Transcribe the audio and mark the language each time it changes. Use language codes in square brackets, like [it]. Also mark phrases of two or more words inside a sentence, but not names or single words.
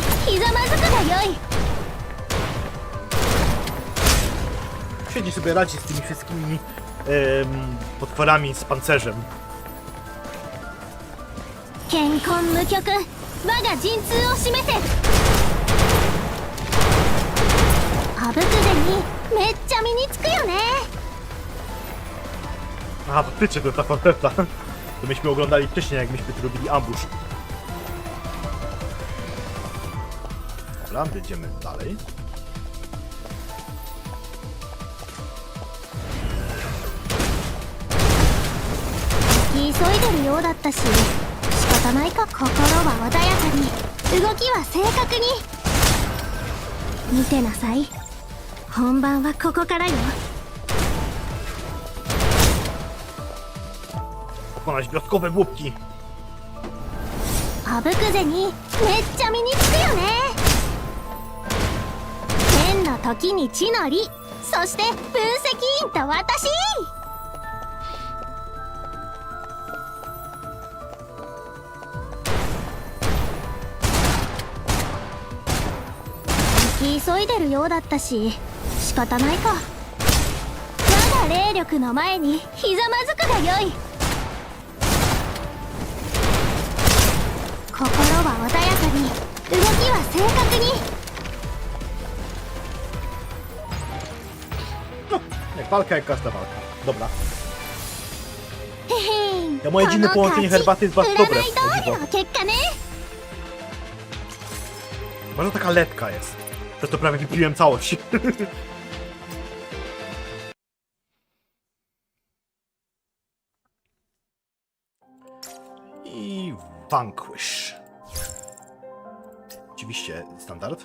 [ja] ひざまずくがよい。 [pl] Świetnie sobie radzi z tymi wszystkimi potworami z pancerzem. [ja] 健康無極我が陣痛を示せ。あぶくぜにめっちゃ身につくよね。 [pl] Aha, faktycznie to ta koncerta. To myśmy oglądali wcześniej, jak myśmy tu robili ambush. Dobra, jedziemy dalej. [ja] 急いでるようだったし仕方ないか。心は穏やかに動きは正確に。見てなさい、本番はここからよ。 [pl] Pokonać gwiazdkowe łupki. [ja] あぶくぜにめっちゃ身につくよね。天の時に地の利、そして分析員と私。急いでるようだったし仕方ないか。我が霊力の前にひざまずくがよい。心は穏やかに動きは正確に。 [pl] No, jak walka jak każda walka. Dobra. [ja] へへん、 [pl] Ja moje dziwne połączenie herbaty jest bardzo dobre. [ja] 占い通りの結果ね。 [pl] Może taka letka jest. Przez to prawie wypiłem całość. I Vanquish. Oczywiście standard.